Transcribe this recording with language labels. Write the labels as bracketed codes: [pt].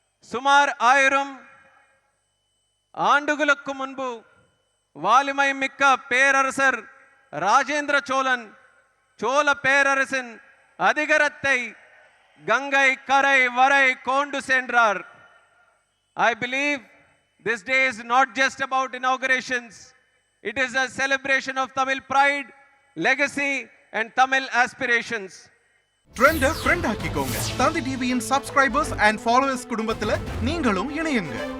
[ta] சுமார் 1000 ஆண்டுகளுக்கு முன்பு வாலிமை மிக்க பேரரசர் ராஜேந்திர சோழன் சோழ பேரரசின் அதிகாரத்தை கங்கை கரை வரை கொண்டு சென்றார். [en] I believe this day is not just about inaugurations. It is a celebration of Tamil pride, legacy and Tamil aspirations. [ta] Trend ஆக்கிக்கோங்க. தந்தி டிவியின் சப்ஸ்கிரைபர்ஸ் அண்ட் ஃபாலோவர்ஸ் குடும்பத்துல நீங்களும் இணையுங்க.